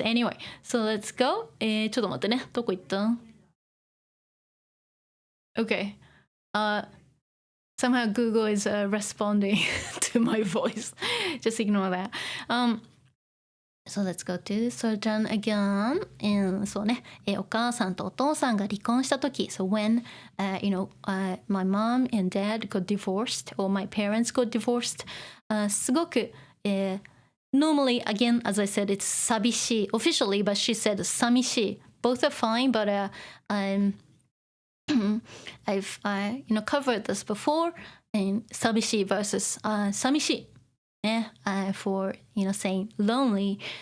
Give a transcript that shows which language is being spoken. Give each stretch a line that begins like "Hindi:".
English: Anyway, so let's go.
Japanese: ちょっと待ってね。どこ行った?
English: Okay. Somehow Google is responding to my voice. Just ignore that. So let's go to certain again.
Japanese: And そうね、お母さんとお父さんが離婚したとき.
English: So when, my mom and dad got divorced, or my parents got divorced, すごく、normally, again, as I said, it's 寂しい officially, but she said 寂しい. Both are fine, but I've covered this before in 寂しい versus 寂しい for saying lonely.